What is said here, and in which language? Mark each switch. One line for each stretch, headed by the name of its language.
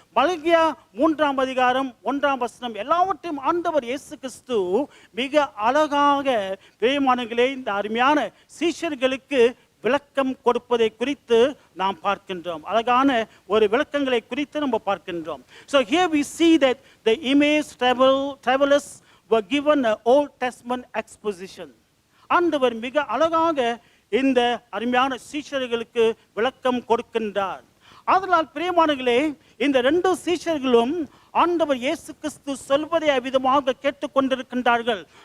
Tamil: மல்கியா 3ஆம் அதிகாரம் 1ஆம் வசனம் எல்லாவற்றையும் ஆண்டவர் இயேசு கிறிஸ்து மிக அழகாக பிரியமானங்களே இந்த அருமையான சீஷர்களுக்கு விளக்கம் கொடுப்பதை குறித்து நாம் பார்க்கின்றோம். அழகான ஒரு விளக்கங்களை குறித்து நம்ம பார்க்கின்றோம்.
English: So here we see that the Emmaus travelers were given an Old Testament exposition.
Tamil: ஆண்டவர் மிக அழகாக இந்த அருமையான சீஷர்களுக்கு விளக்கம் கொடுக்கின்றார். அதனால் பிரியமானங்களே இந்த 2 சீஷர்களும் ஆண்டவர் இயேசு கிறிஸ்து சொல்வதை அவ்விதமாக கேட்டுக்கொண்டிருக்கின்றார்கள்.